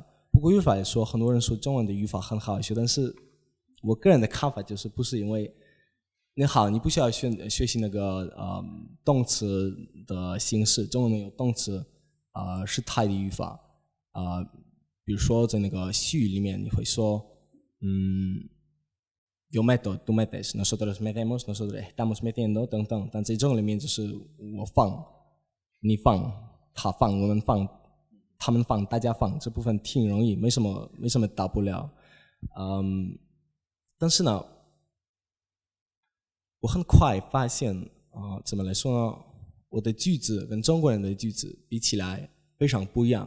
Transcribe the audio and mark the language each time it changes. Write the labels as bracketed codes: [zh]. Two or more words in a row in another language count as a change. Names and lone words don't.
[zh] 不过语法来说，很多人说中文的语法很好学，但是我个人的看法就是不是因为你不需要学习那个动词的形式，中文有动词是态的语法。比如说在那个西语里面你会说 [es] yo meto, tú metes, nosotros metemos, nosotros estamos metiendo [zh] 等等。但在中文里面就是我放，你放，他放，我们放，他们放，大家放，这部分挺容易，没什么大不了。但是呢，我很快发现怎么来说呢，我的句子跟中国人的句子比起来非常不一样。